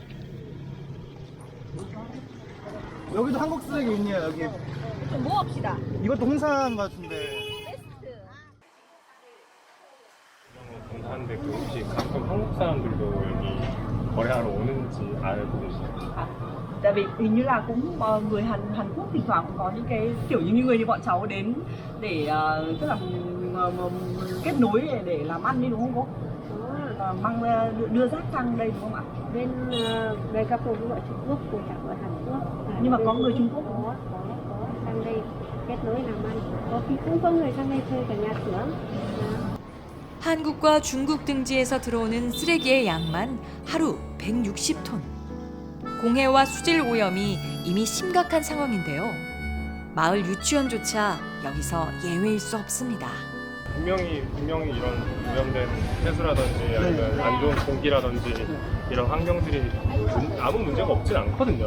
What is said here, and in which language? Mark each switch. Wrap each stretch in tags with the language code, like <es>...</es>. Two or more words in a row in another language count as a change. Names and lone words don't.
<ko>여기도 한국 쓰레기 있네요. 여기. 뭐 합시다. 이것도 홍사인 것 같은데. 감사한데 그 혹시 가끔 한국 사람들도 여기 거래하러 오는지 알고 계시나요?</ko> <vi>Tại vì hình như là cũng người Hàn Quốc thỉnh thoảng cũng có những cái kiểu như người như bọn cháu đến để tức là kết nối để làm ăn đi đúng không cô? Mang đưa rác sang đây đúng không ạ? Bên về các cô gọi Trung Quốc, cô chẳng ở Hàn Quốc. Nhưng mà có người Trung Quốc có sang đây kết nối làm ăn. Có khi cũng có người sang đây thuê cả nhà xưởng.</vi> <ko>한국과 중국 등지에서 들어오는 쓰레기의 양만 하루 160톤. 공해와 수질 오염이 이미 심각한 상황인데요. 마을 유치원조차 여기서 예외일 수 없습니다. 분명히 이런 오염된 해수라든지 아니면 안 좋은 공기라든지 이런 환경들이 아무 문제가 없진 않거든요.</ko>